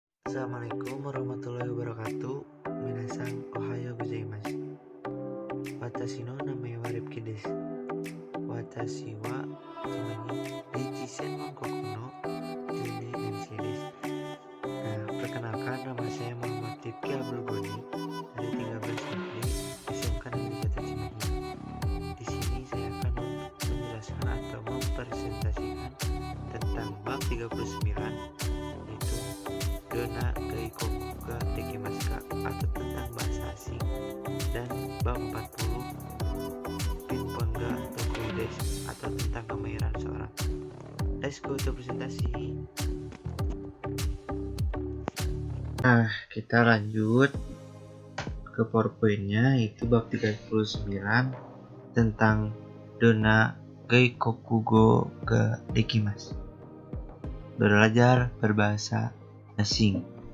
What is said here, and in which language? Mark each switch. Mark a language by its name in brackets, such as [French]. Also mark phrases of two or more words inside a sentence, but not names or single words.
[Arabic] Assalamualaikum warahmatullahi wabarakatuh. [Japanese] 皆さんおはようございます。私の名前はRifkiです. 私はイチセンコクの十二年生です. [Indonesian] Nah, perkenalkan, nama saya Muhammad Rifki Abdul Goni dari 13 SD SMK Negeri Kota Cimahi. Di sini saya akan menjelaskan atau mempresentasikan tentang bab 39, yaitu [Japanese] どんな外国ができますか, [Indonesian] atau tentang bahasa asing, dan bab 40 [Japanese] ピンポンが得意です, [Indonesian] atau tentang kemahiran seorang. [English] Let's go to presentasi. [Indonesian] Nah, kita lanjut ke PowerPoint-nya, yaitu bab 39 tentang [Japanese] どんな外国ができます, [Indonesian] belajar berbahasa asing.